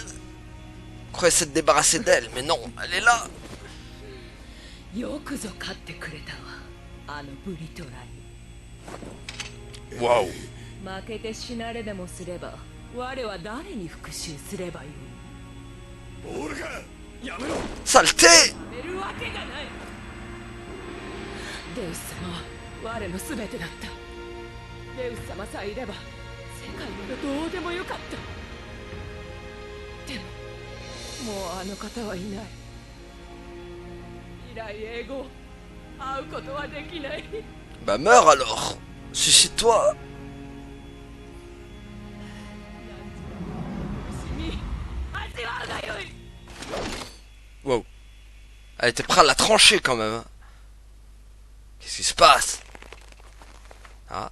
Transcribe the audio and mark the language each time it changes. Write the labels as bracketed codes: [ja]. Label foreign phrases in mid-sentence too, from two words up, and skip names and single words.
[fr] On croyait s'être débarrassé d'elle, mais non, elle est là. Waouh. Saleté. [ja] デウス様は我の全てだった。デウス様さえいれば世界などどうでもよかった。でももうあの方はいない。以来英語会うことはできない。 [fr] Bah meurs alors. Suicide-toi. Wow. Elle était prête à la trancher quand même. Qu'est-ce qui se passe? Ah.